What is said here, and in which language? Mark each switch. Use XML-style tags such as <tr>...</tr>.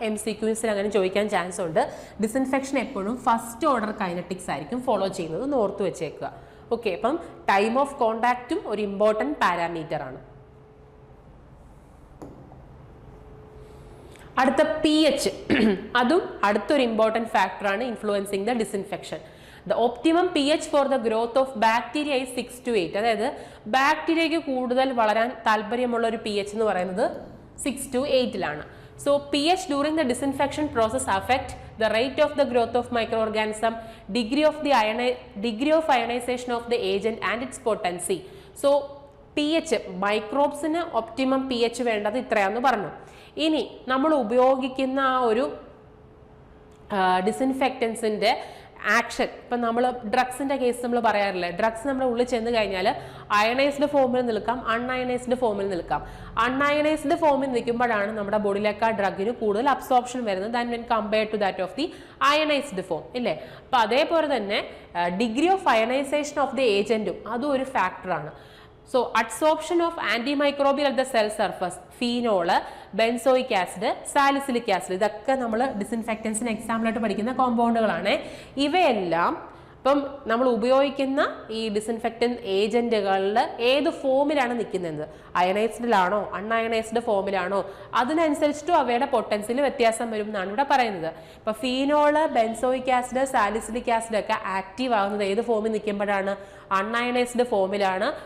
<ml>MCQസിൽ അങ്ങനെ ചോദിക്കാൻ ചാൻസ് ഉണ്ട്. ഡിസിൻഫെക്ഷൻ എപ്പോഴും ഫസ്റ്റ് ഓർഡർ കൈനറ്റിക്സ് ആയിരിക്കും ഫോളോ ചെയ്യുന്നത്, ഒന്ന് ഓർത്ത് വെച്ചേക്കുക. ഓക്കെ, അപ്പം ടൈം ഓഫ് കോണ്ടാക്റ്റും ഒരു ഇമ്പോർട്ടൻറ്റ് പാരാമീറ്റർ ആണ്. അടുത്ത pH, അതും അടുത്തൊരു ഇമ്പോർട്ടൻറ്റ് ഫാക്ടറാണ്</ml> <en>Influencing the disinfection. The optimum pH for the growth of bacteria is 6 to 8.</en> <ml>അതായത് ബാക്ടീരിയയ്ക്ക് കൂടുതൽ വളരാൻ താല്പര്യമുള്ള ഒരു pH എന്ന് പറയുന്നത് 6 to 8ലാണ്.</ml> <en>So pH during the disinfection process affect the rate of the growth of microorganism, degree of ionization of the agent and its potency.</en> <ml>So pH, മൈക്രോബ്സിന് optimum pH വേണ്ടത് ഇത്രയാണെന്ന് പറഞ്ഞു. ഇനി നമ്മൾ ഉപയോഗിക്കുന്ന ആ ഒരു ഡിസിൻഫെക്റ്റൻസിൻ്റെ ആക്ഷൻ, ഇപ്പം നമ്മൾ ഡ്രഗ്സിൻ്റെ കേസ് നമ്മൾ പറയാറില്ലേ, ഡ്രഗ്സ് നമ്മുടെ ഉള്ളിൽ ചെന്ന് കഴിഞ്ഞാൽ അയണൈസ്ഡ് ഫോമിൽ നിൽക്കാം, അൺഅയണൈസ്ഡ് ഫോമിൽ നിൽക്കാം. അൺഅയണൈസ്ഡ് ഫോമിൽ നിൽക്കുമ്പോഴാണ് നമ്മുടെ ബോഡിയിലേക്ക് ആ ഡ്രഗിന് കൂടുതൽ അബ്സോർപ്ഷൻ വരുന്നത്</ml> <en>than when compare to that of the ionised form,</en> <ml>ഇല്ലേ? അപ്പം അതേപോലെ തന്നെ</ml> <en>degree of ionisation of the ഏജൻറ്റും</en> <ml>അതും ഒരു ഫാക്ടറാണ്.</ml> <en>So adsorption of antimicrobial at the cell surface, phenol, benzoic acid, salicylic acid,</en> <ml>ഇതൊക്കെ നമ്മൾ ഡിസിൻഫെക്റ്റൻസിന് എക്സാമ്പിളായിട്ട് പഠിക്കുന്ന കോമ്പൗണ്ടുകളാണ്. ഇവയെല്ലാം ഇപ്പം നമ്മൾ ഉപയോഗിക്കുന്ന ഈ ഡിസിൻഫെക്റ്റൻറ്റ് ഏജൻറ്റുകളിൽ ഏത് ഫോമിലാണ് നിൽക്കുന്നത്, അയണൈസ്ഡിലാണോ അൺഅയണൈസ്ഡ് ഫോമിലാണോ, അതിനനുസരിച്ചിട്ടും അവയുടെ പൊട്ടൻസിയിൽ വ്യത്യാസം വരും എന്നാണ് ഇവിടെ പറയുന്നത്. ഇപ്പോൾ phenol, benzoic acid, salicylic acid ഒക്കെ ആക്റ്റീവ് ആകുന്നത് ഏത് ഫോമിൽ നിൽക്കുമ്പോഴാണ്, അൺഅയണൈസ്ഡ് ഫോമിലാണ്.</ml>